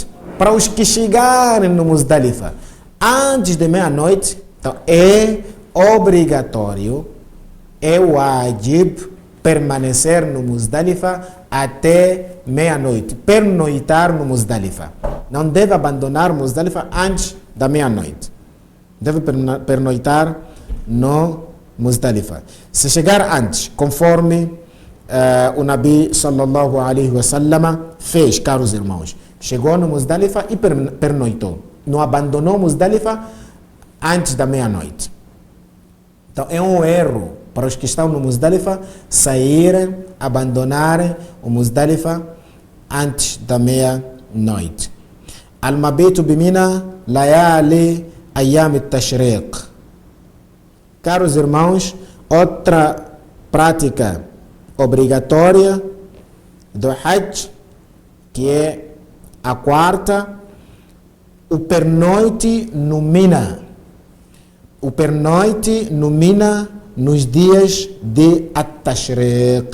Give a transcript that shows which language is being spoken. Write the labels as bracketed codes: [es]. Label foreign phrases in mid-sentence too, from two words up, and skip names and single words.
[pt] Para os que chegarem no Muzdalifa antes de meia-noite, então é obrigatório, é wajib, permanecer no Muzdalifa até meia-noite, pernoitar no Muzdalifa. Não deve abandonar o Muzdalifa antes da meia-noite. Deve pernoitar no Muzdalifa. Se chegar antes, conforme o Nabi [ar] صلى الله عليه وسلم [pt] fez, caros irmãos, chegou no Muzdalifa e pernoitou. Não abandonou Muzdalifa antes da meia-noite. Então é um erro para os que estão no Muzdalifa saírem, abandonarem o Muzdalifa antes da meia-noite. [ar] المبيت بمنى ليالي أيام التشريق. [pt] Caros irmãos, outra prática obrigatória do Hajj, que é a quarta, o pernoite no Mina. O pernoite no Mina nos dias de At-Tashriq.